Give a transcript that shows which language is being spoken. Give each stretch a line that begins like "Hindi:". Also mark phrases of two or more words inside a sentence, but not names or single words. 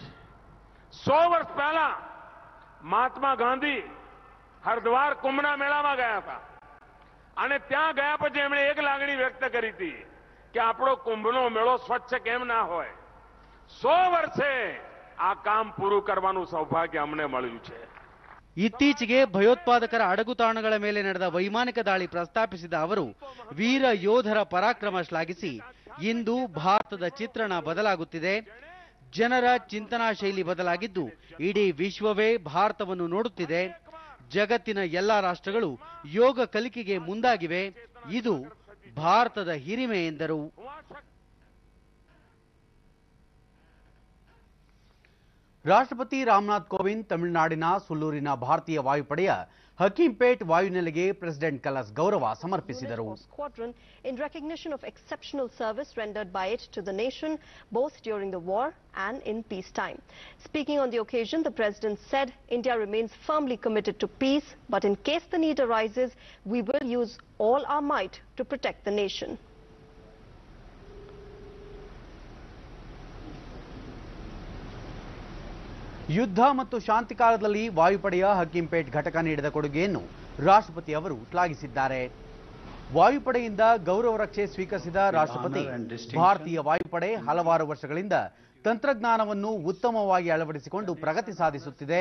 Gujarati: 100 વર્ષ પહેલા મહાત્મા ગાંધી હરિદ્વાર કુંભના મેળામાં ગયા હતા અને ત્યાં ગયા પછી એમણે એક લાગણી વ્યક્ત કરી હતી કે આપણો કુંભનો મેળો સ્વચ્છ કેમ ના હોય. 100 વર્ષે આ કામ પૂરું કરવાનું સૌભાગ્ય અમને મળ્યું છે.
Kannada: ಇತ್ತೀಚೆಗೆ ಭಯೋತ್ಪಾದಕರ ಅಡಗುತಾಣಗಳ ಮೇಲೆ ನಡೆದ ವೈಮಾನಿಕ ದಾಳಿ ಪ್ರಸ್ತಾಪಿಸಿದ ಅವರು ವೀರ ಯೋಧರ ಪರಾಕ್ರಮ ಶ್ಲಾಘಿಸಿ, ಇಂದು ಭಾರತದ ಚಿತ್ರಣ ಬದಲಾಗುತ್ತಿದೆ. ಜನರ ಚಿಂತನಾ ಶೈಲಿ ಬದಲಾಗಿದ್ದು ಇಡೀ ವಿಶ್ವವೇ ಭಾರತವನ್ನು ನೋಡುತ್ತಿದೆ. ಜಗತ್ತಿನ ಎಲ್ಲಾ ರಾಷ್ಟ್ರಗಳು ಯೋಗ ಕಲಿಕೆಗೆ ಮುಂದಾಗಿವೆ. ಇದು ಭಾರತದ ಹಿರಿಮೆ ಎಂದರು. ರಾಷ್ಟ್ರಪತಿ ರಾಮನಾಥ್ ಕೋವಿಂದ್ ತಮಿಳುನಾಡಿನ ಸುಲ್ಲೂರಿನ ಭಾರತೀಯ ವಾಯುಪಡೆಯ ಹಕೀಂಪೇಟ್ ವಾಯುನೆಲೆಗೆ ಪ್ರೆಸಿಡೆಂಟ್ ಕಲಸ್ ಗೌರವ ಸಮರ್ಪಿಸಿದರು.
English: Squadron in recognition of exceptional service rendered by it to the nation both during the war and in peacetime. Speaking on the occasion, the president said India remains firmly committed to peace, but in case the need arises, we will use all our might to protect the nation.
Kannada: ಯುದ್ಧ ಮತ್ತು ಶಾಂತಿ ಕಾಲದಲ್ಲಿ ವಾಯುಪಡೆಯ ಹಕೀಂಪೇಟ್ ಘಟಕ ನೀಡಿದ ಕೊಡುಗೆಯನ್ನು ರಾಷ್ಟ್ರಪತಿ ಅವರು ಶ್ಲಾಘಿಸಿದ್ದಾರೆ. ವಾಯುಪಡೆಯಿಂದ ಗೌರವ ರಕ್ಷೆ ಸ್ವೀಕರಿಸಿದ ರಾಷ್ಟ್ರಪತಿ, ಭಾರತೀಯ ವಾಯುಪಡೆ ಹಲವಾರು ವರ್ಷಗಳಿಂದ ತಂತ್ರಜ್ಞಾನವನ್ನು ಉತ್ತಮವಾಗಿ ಅಳವಡಿಸಿಕೊಂಡು ಪ್ರಗತಿ ಸಾಧಿಸುತ್ತಿದೆ.